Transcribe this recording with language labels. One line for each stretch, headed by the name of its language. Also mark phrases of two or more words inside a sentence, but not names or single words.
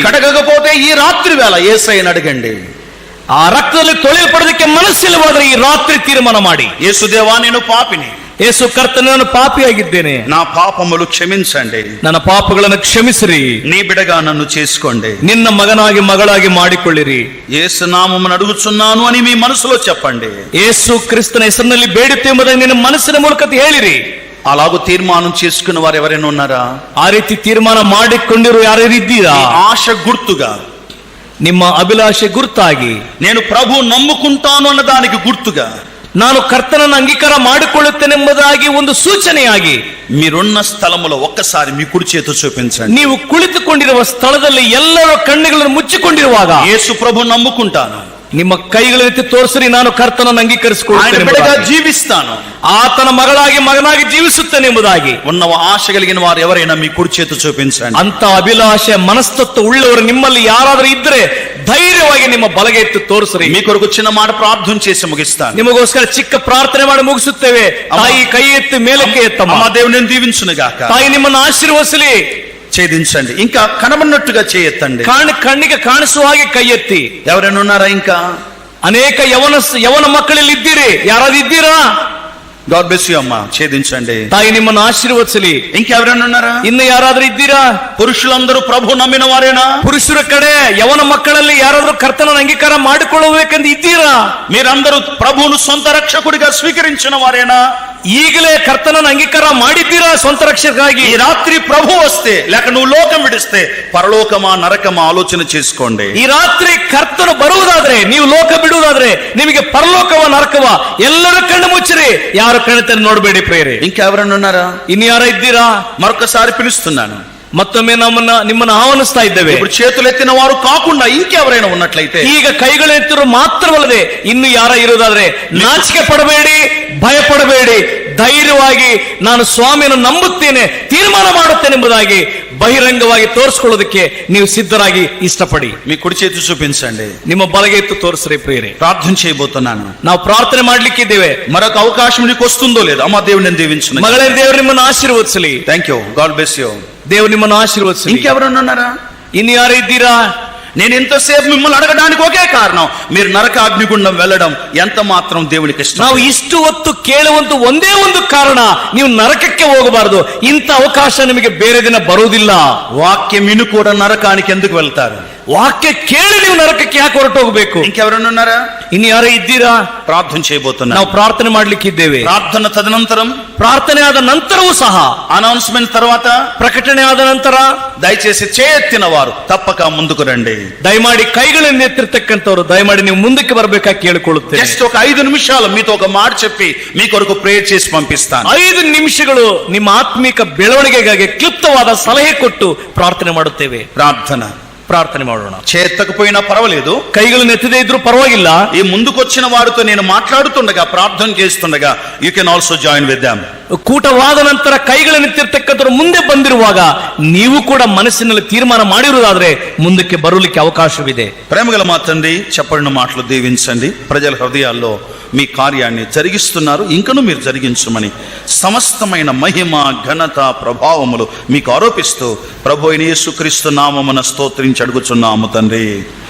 Telugu: కడగకపోతే ఈ రాత్రి వేళ యేసయ్యను అడగండి.
Kannada: ಆ ರಕ್ತದಲ್ಲಿ ತೊಳೆಯಲ್ಪಡೋದಕ್ಕೆ ಮನಸ್ಸಿಲ್ಲವಾದ್ರೆ ಈ ರಾತ್ರಿ ತೀರ್ಮಾನ ಮಾಡಿ,
Telugu: యేసుదేవా నేను పాపిని,
Kannada: ಯೇಸು ಕರ್ತನೇ ನಾನು ಪಾಪಿಯಾಗಿದ್ದೇನೆ,
Telugu: నా పాపములు క్షమించండి,
Kannada: ನನ್ನ ಪಾಪಗಳನ್ನು ಕ್ಷಮಿಸಿರಿ,
Telugu: నీ బిడగా నన్ను చేసుకోండి,
Kannada: ನಿನ್ನ ಮಗನಾಗಿ ಮಗಳಾಗಿ ಮಾಡಿಕೊಳ್ಳಿರಿ.
Telugu: యేసు నామమును అడుగుచున్నాను అని మీ మనసులో చెప్పండి.
Kannada: ಯೇಸು ಕ್ರಿಸ್ತನ ಹೆಸರಿನಲ್ಲಿ ಬೇಡುತ್ತೇಂಬುದಾಗಿ ನಿನ್ನ ಮನಸ್ಸಿನ ಮೂಲಕ ಹೇಳಿರಿ.
Telugu: అలాగూ తీర్మానం చేసుకున్న వారు ఎవరైనా ఉన్నారా?
Kannada: ಆ ರೀತಿ ತೀರ್ಮಾನ ಮಾಡಿಕೊಂಡಿರು ಯಾರು ಇದ್ದೀರಾ?
Telugu: ఈ ఆశ గుర్తుగా,
Kannada: ನಿಮ್ಮ ಅಭಿಲಾಷೆ ಗುರ್ತಾಗಿ,
Telugu: నేను ప్రభు నమ్ముకుంటాను అన్న దానికి గుర్తుగా,
Kannada: ನಾನು ಕರ್ತನನ್ನು ಅಂಗೀಕಾರ ಮಾಡಿಕೊಳ್ಳುತ್ತೇನೆಂಬುದಾಗಿ ಒಂದು ಸೂಚನೆಯಾಗಿ
Telugu: మీరున్న స్థలములో ఒక్కసారి మీ కుడి చేతి చూపించండి.
Kannada: ನೀವು ಕುಳಿತುಕೊಂಡಿರುವ ಸ್ಥಳದಲ್ಲಿ ಎಲ್ಲರ ಕಣ್ಣುಗಳನ್ನು ಮುಚ್ಚಿಕೊಂಡಿರುವಾಗ
Telugu: యేసు ప్రభు నమ్ముకుంటాను,
Kannada: ನಿಮ್ಮ ಕೈಗಳನ್ನೆತ್ತಿ ತೋರಿಸಿರಿ, ನಾನು ಕರ್ತನನ್ನು
Telugu: ఆయన
Kannada: ಅಂಗೀಕರಿಸಿಕೊಳ್ಳುತ್ತೇನೆ,
Telugu: బిడ్డగా జీవిస్తాను,
Kannada: ಆತನ ಮಗಳಾಗಿ ಮಗನಾಗಿ ಜೀವಿಸುತ್ತೇನೆ ಎಂಬುದಾಗಿ
Telugu: ఉన్న ఆశ కలిగిన వారు ఎవరైనా మీ కుడి చేతి చూపించండి.
Kannada: ಅಂತ ಅಭಿಲಾಷೆ ಮನಸ್ತತ್ವ ಉಳ್ಳವರು ನಿಮ್ಮಲ್ಲಿ ಯಾರಾದರೂ ಇದ್ರೆ ಧೈರ್ಯವಾಗಿ ನಿಮ್ಮ ಬಲಗೆ ಎತ್ತಿ ತೋರಿಸ್ರಿ.
Telugu: మీ కొరకు చిన్న మాట ప్రార్థన చేసి ముగిస్తాను.
Kannada: ನಿಮಗೋಸ್ಕರ ಚಿಕ್ಕ ಪ್ರಾರ್ಥನೆ ಮಾಡಿ ಮುಗಿಸುತ್ತೇವೆ. ತಾಯಿ ಕೈ ಎತ್ತಿ ಮೇಲಕ್ಕೆ ಎತ್ತಮ್ಮ.
Telugu: అమ్మ దేవుని దీవించును గాక.
Kannada: ತಾಯಿ ನಿಮ್ಮನ್ನು ಆಶೀರ್ವದಿಸಲಿ.
Telugu: ఛేదించండి, ఇంకా కనబడినట్టుగా చేయెత్తండి.
Kannada: ಕಣ್ಣಿಗೆ ಕಾಣಿಸುವ ಹಾಗೆ ಕೈ ಎತ್ತಿ.
Telugu: ఎవరైనా ఉన్నారా? ఇంకా
Kannada: ಅನೇಕ ಯವನ ಮಕ್ಕಳಲ್ಲಿ ಇದ್ದೀರಿ, ಯಾರಾದ್ರೂ ಇದ್ದೀರಾ?
English: God bless you
Telugu: అమ్మా, ఛేదించండి.
Kannada: ತಾಯಿ ನಿಮ್ಮನ್ನು ಆಶೀರ್ವದಿಸಲಿ.
Telugu: ఇంకెవరైనా ఉన్నారా?
Kannada: ಇನ್ನು ಯಾರಾದ್ರೂ ಇದ್ದೀರಾ?
Telugu: పురుషులందరూ ప్రభు నమ్మిన వారేనా?
Kannada: ಪುರುಷರ ಕಡೆ ಯವನ ಮಕ್ಕಳಲ್ಲಿ ಯಾರಾದ್ರೂ ಕರ್ತನ ಅಂಗೀಕಾರ ಮಾಡಿಕೊಳ್ಳಬೇಕೆಂದು ಇದ್ದೀರಾ?
Telugu: మీరందరూ ప్రభువును సొంత రక్షకుడిగా స్వీకరించిన వారేనా?
Kannada: ಈಗಲೇ ಕರ್ತನನ್ನು ಅಂಗೀಕಾರ ಮಾಡಿದ್ದೀರಾ ಸ್ವಂತ ರಕ್ಷಕರಾಗಿ?
Telugu: ఈ రాత్రి ప్రభు వస్తే లేక నువ్వు లోకం విడిస్తే పరలోకమా నరకమా ఆలోచన చేసుకోండి.
Kannada: ಈ ರಾತ್ರಿ ಕರ್ತನು ಬರುವುದಾದ್ರೆ, ನೀವು ಲೋಕ ಬಿಡುವುದಾದ್ರೆ, ನಿಮಗೆ ಪರಲೋಕವ ನರಕವ ಎಲ್ಲರೂ ಕಣ್ಣು ಮುಚ್ಚಿರಿ, ಯಾರು ಕಣ್ಣು ನೋಡಬೇಡಿ ಪ್ರೇರೆ.
Telugu: ఇంకెవరైనా ఉన్నారా?
Kannada: ಇನ್ನು ಯಾರ ಇದ್ದೀರಾ?
Telugu: మరొకసారి పిలుస్తున్నాను.
Kannada: ಮತ್ತೊಮ್ಮೆ ನಿಮ್ಮನ್ನು ಆಹ್ವಾನಿಸ್ತಾ ಇದ್ದೇವೆ.
Telugu: ఇప్పుడు చేతులెత్తిన వారు కాకుండా ఇంకెవరైనా ఉన్నట్లయితే,
Kannada: ಈಗ ಕೈಗಳೆತ್ತಿರು ಮಾತ್ರವಲ್ಲದೆ ಇನ್ನು ಯಾರ ಇರುವುದಾದ್ರೆ ನಾಚಿಕೆ ಪಡಬೇಡಿ, ಭಯ ಪಡಬೇಡಿ, ಧೈರ್ಯವಾಗಿ ನಾನು ಸ್ವಾಮಿಯನ್ನು ನಂಬುತ್ತೇನೆ, ತೀರ್ಮಾನ ಮಾಡುತ್ತೇನೆ ಎಂಬುದಾಗಿ ಬಹಿರಂಗವಾಗಿ ತೋರಿಸ್ಕೊಳ್ಳೋದಕ್ಕೆ ನೀವು ಸಿದ್ಧರಾಗಿ ಇಷ್ಟಪಡಿ.
Telugu: మీ కుడి చేతి చూపించండి.
Kannada: ನಿಮ್ಮ ಬಲಗೆ ಎತ್ತು ತೋರಿಸ್ರಿ ಪ್ರಿಯರೇ.
Telugu: ప్రార్థన చేయబోతున్నాను.
Kannada: ನಾವು ಪ್ರಾರ್ಥನೆ ಮಾಡ್ಲಿಕ್ಕಿದ್ದೇವೆ.
Telugu: మరొక అవకాశం నీకు వస్తుందో లేదో అమ్మ, దేవుడు నేను దీవించును.
Kannada: ಮಗಳೇ, ದೇವರು ನಿಮ್ಮನ್ನು ಆಶೀರ್ವದಿಸಲಿ.
English: Thank you, God bless you.
Kannada: ದೇವರು ನಿಮ್ಮನ್ನು ಆಶೀರ್ವದಿಸಲಿ.
Telugu: ఇంకెవరైనా ఉన్నారా?
Kannada: ಇನ್ನು ಯಾರು ಇದ್ದೀರಾ?
Telugu: నేను ఎంతసేపు మిమ్మల్ని అడగడానికి ఒకే కారణం, మీరు నరక అగ్నిగుండం వెళ్ళడం ఎంత మాత్రం దేవునికి ఇష్టం.
Kannada: ನಾವು ಇಷ್ಟು ಹೊತ್ತು ಕೇಳುವಂತ ಒಂದೇ ಒಂದು ಕಾರಣ, ನೀವು ನರಕಕ್ಕೆ ಹೋಗಬಾರದು. ಇಂಥ ಅವಕಾಶ ನಿಮಗೆ ಬೇರೆ ದಿನ ಬರುವುದಿಲ್ಲ.
Telugu: వాక్యం విను కూడా నరకానికి ఎందుకు వెళ్తారు?
Kannada: ವಾಕ್ಯ ಕೇಳಿ ನೀವು ನರಕಕ್ಕೆ ಯಾಕೆ ಹೊರಟು ಹೋಗಬೇಕು?
Telugu: ఇంకెవరైనా ఉన్నారా?
Kannada: ಇನ್ನು ಯಾರು ಇದ್ದೀರಾ?
Telugu: ప్రార్థన చేయబోతున్నా.
Kannada: ನಾವು ಪ್ರಾರ್ಥನೆ ಮಾಡ್ಲಿಕ್ಕಿದ್ದೇವೆ.
Telugu: ప్రార్థన తదనంతరం,
Kannada: ಪ್ರಾರ್ಥನೆ ಆದ ನಂತರವೂ ಸಹ,
Telugu: అనౌన్స్మెంట్ తర్వాత,
Kannada: ಪ್ರಕಟಣೆ ಆದ ನಂತರ
Telugu: దయచేసి చేయెత్తిన వారు తప్పక ముందుకు రండి.
Kannada: ದಯಮಾಡಿ ಕೈಗಳನ್ನು ಎತ್ತಿರ್ತಕ್ಕಂಥವ್ರು ದಯಮಾಡಿ ನೀವು ಮುಂದಕ್ಕೆ ಬರಬೇಕಾಗಿ ಕೇಳಿಕೊಳ್ಳುತ್ತೇನೆ.
Telugu: జస్ట్ ఒక 5 నిమిషాలు మీతో ఒక మాట చెప్పి మీ కొరకు ప్రేయర్ చేసి పంపిస్తాను.
Kannada: 5 ನಿಮಿಷಗಳು ನಿಮ್ಮ ಆತ್ಮಿಕ ಬೆಳವಣಿಗೆಗಾಗಿ ಕ್ಲಿಪ್ತವಾದ ಸಲಹೆ ಕೊಟ್ಟು ಪ್ರಾರ್ಥನೆ ಮಾಡುತ್ತೇವೆ. ಪ್ರಾರ್ಥನೆ ಮಾಡೋಣ.
Telugu: చేతకపోయినా పర్వాలేదు,
Kannada: ಕೈಗಳನ್ನು ಎತ್ತದೆ ಇದ್ದರು ಪರ್ವಾಗಿಲ್ಲ.
Telugu: ఈ ముందుకొచ్చిన వారితో నేను మాట్లాడుతుండగా, ప్రార్థన చేస్తుండగా,
English: You can also join with them.
Kannada: ಕೂಟವಾದ ನಂತರ ಕೈಗಳನ್ನೆತ್ತಿರ್ತಕ್ಕಂಥವ್ರು ಮುಂದೆ ಬಂದಿರುವಾಗ ನೀವು ಕೂಡ ಮನಸ್ಸಿನಲ್ಲಿ ತೀರ್ಮಾನ ಮಾಡಿರುವುದಾದ್ರೆ ಮುಂದಕ್ಕೆ ಬರಲಿಕ್ಕೆ ಅವಕಾಶವಿದೆ.
Telugu: ప్రేమగల మా తండ్రి, చెప్పడిన మాటలు దీవించండి. ప్రజల హృదయాల్లో మీ కార్యాన్ని జరిగిస్తున్నారు, ఇంకను మీరు జరిగించమని సమస్తమైన మహిమ, ఘనత, ప్రభావములు మీకు ఆరోపిస్తూ ప్రభు అయిన యేసుక్రీస్తు నామమున స్తోత్రించి అడుగుచున్నాము తండ్రి.